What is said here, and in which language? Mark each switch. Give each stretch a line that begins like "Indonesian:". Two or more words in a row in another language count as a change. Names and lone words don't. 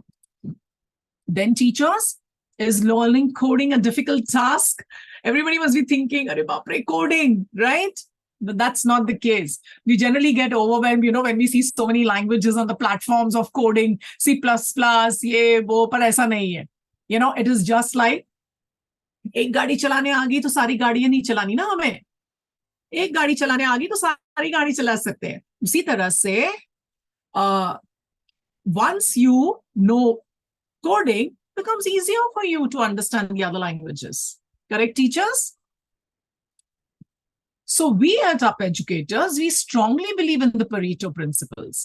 English: Then teachers, is learning coding a difficult task? Everybody must be thinking,
Hindi: अरे बाप रे,
English: coding, right? But that's not the case. We generally get overwhelmed, when we see so many languages on the platforms of coding, C++, ye,
Hindi: वो, पर ऐसा नहीं है.
English: It is just like,
Hindi: एक गाड़ी चलाने आ गई तो सारी गाड़ियां नहीं चलानी ना हमें. एक गाड़ी चलाने आ गई तो सारी गाड़ी चला सकते हैं. उसी तरह से
English: once you know coding, it becomes easier for you to understand the other languages. Correct, teachers? So we at UP Educators, we strongly believe in the Pareto principles.